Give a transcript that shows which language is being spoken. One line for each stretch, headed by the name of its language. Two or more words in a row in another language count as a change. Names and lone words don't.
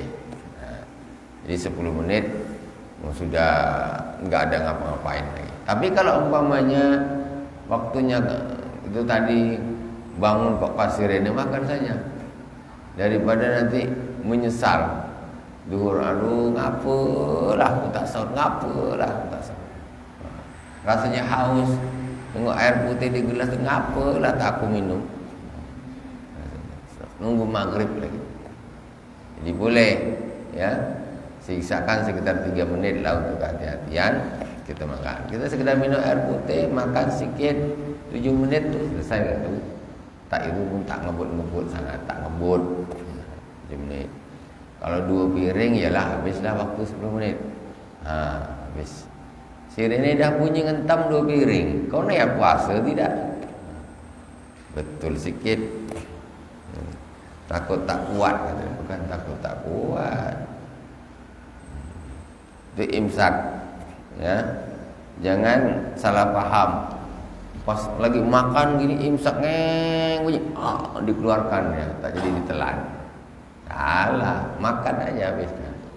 Indonesian: Nah, jadi 10 menit sudah nggak ada ngapa-ngapain lagi. Tapi kalau umpamanya waktunya itu tadi bangun kok pas sirene, makan saja daripada nanti menyesal duhur,
Malay: aduh ngapalah aku tak sahur, ngapalah aku tak sahur. Rasanya haus, tengok air putih di gelas tu, ngapalah tak aku minum. Nunggu maghrib lagi. Jadi boleh ya, sisakan sekitar 3 menit lah untuk kehati-hatian kita makan. Kita sekedar minum air putih, makan sikit, 7 menit tu selesai tu. Tak itu pun tak ngebut-ngebut sangat, tak ngebut 7 menit. Kalau 2 piring ialah habislah waktu 10 menit. Habis. Sirene dah bunyi ngentam 2 piring. Kau nak puasa tidak? Betul sikit. Takut tak kuat, bukan takut tak kuat. Itu imsak, ya. Jangan salah paham.
Indonesian: Pas lagi makan gini imsak bunyi, dikeluarkan ya, tak jadi ditelan. Salah, makan aja habisnya.